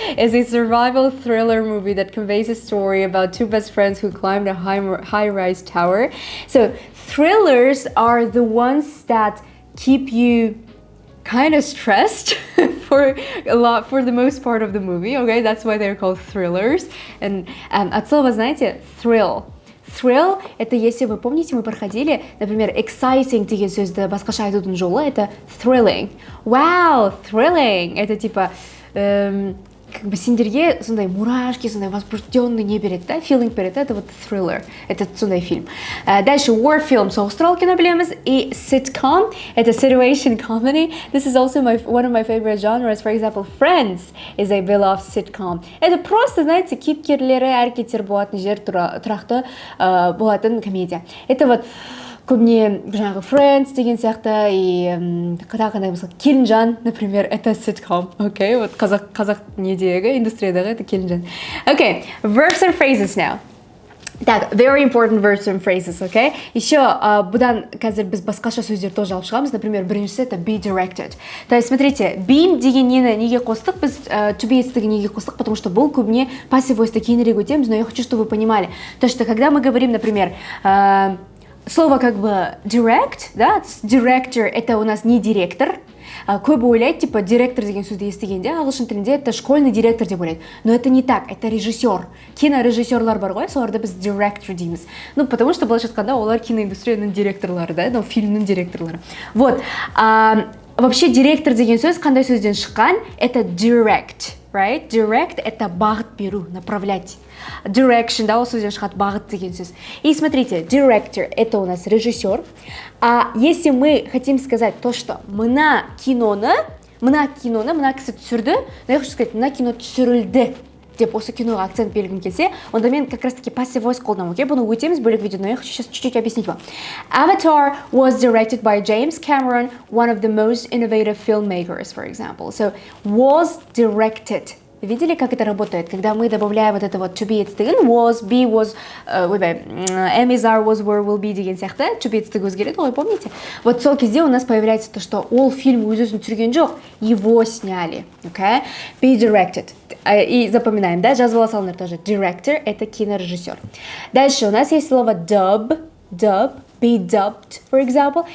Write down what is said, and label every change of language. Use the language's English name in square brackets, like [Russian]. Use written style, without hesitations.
[English] It's a survival thriller movie that conveys a story about two best friends who climbed a high-rise tower. So thrillers are the ones that keep you kind of stressed for the most part of the movie, okay? That's why they're called thrillers. [Russian] And от слова, знаете, thrill – это, если вы помните, мы проходили, например, exciting [Kazakh] деген сөзді басқаша айтудың жолы [Russian] – это thrilling. [Kazakh] Wow, thrilling – это типа как бы сендерге сондай мурашки, сондай возбужденный не береді, да? Feeling береді, это вот thriller, это сондай фильм. Дальше [English] war film, [Kazakh] соғыс туралы кино білеміз, и sitcom, это [English] situation comedy. This is also one of my favorite genres. For example, Friends is a beloved sitcom. [Kazakh] Это просто, знаете, кейіпкерлері, әрекеттер болатын жер тұрақты болатын комедия. Это вот көбіне жаңағы Friends деген сияқты, и қандай болса, Келінжан, например, это sitcom, окей? Вот қазақ недегі, индустриядағы это Келінжан. [English] Okay, verbs and phrases now. [Russian] Так, [English] very important verbs and phrases, okay? [Kazakh] Еще бұдан қазір біз басқаша сөздер тоже алып шығамыз. Например, біріншісі это be directed. То есть, смотрите, be деген неге қостық? Біз to be етістігі неге қостық? Потому что бұл көбіне passive voice'ті кейінірек өтеміз, [Russian] но я хочу, чтобы вы понимали. То, что когда мы говорим, например, слово как бы direct, да, director это у нас не директор. [Kazakh] Көбі ойлайды, типа директор деген сөзді естігенде ағылшын тілінде [Russian] это школьный директор [Kazakh] деп ойлайды. [Russian] Но это не так, это режиссер. Кинорежиссерлар бар ғой, соларды біз director дейміз. Ну, потому что [Kazakh] былайша айтқанда олар киноиндустрияның директорлары, да, но фильмнің директорлары. Вот. Вообще директор деген сөз қандай сөзден шыққан? [English] Это direct, right? [Kazakh] Direct это бағыт беру, направлять. Direction, да, ол сөзден шығады бағыт деген сөз. [Russian] И смотрите, director это у нас режиссер. А если мы хотим сказать то, [Kazakh] что мына киноны, мына кісі түсірді, [Russian] но я хочу сказать, [Kazakh] мына кино түсірілді деп осы киноға акцент бергім келсе, онда мен как раз таки passive voice қолданамын, окей? Бұны өтеміз бөлек видео, [Russian] но я хочу сейчас чуть-чуть объяснить вам. [English] Avatar was directed by James Cameron, one of the most innovative filmmakers, for example. So, was directed. [Russian] Видели, как это работает? Когда мы добавляем вот это вот to be етістігін, was, be, was, am, is, are, was, were, will be деген сияқты, to be етістігі өзгереді, ғой, помните? Вот сол кезде у нас появляется то, что [Kazakh] ол фильм өзін түсірген жоқ, [Russian] его сняли, okay? [Kazakh] Be directed. [Russian] И запоминаем, да, [Kazakh] жазып ала салыңдар тоже. [Russian] Director – это кинорежиссер. Дальше у нас есть слово dub, be dubbed, for example.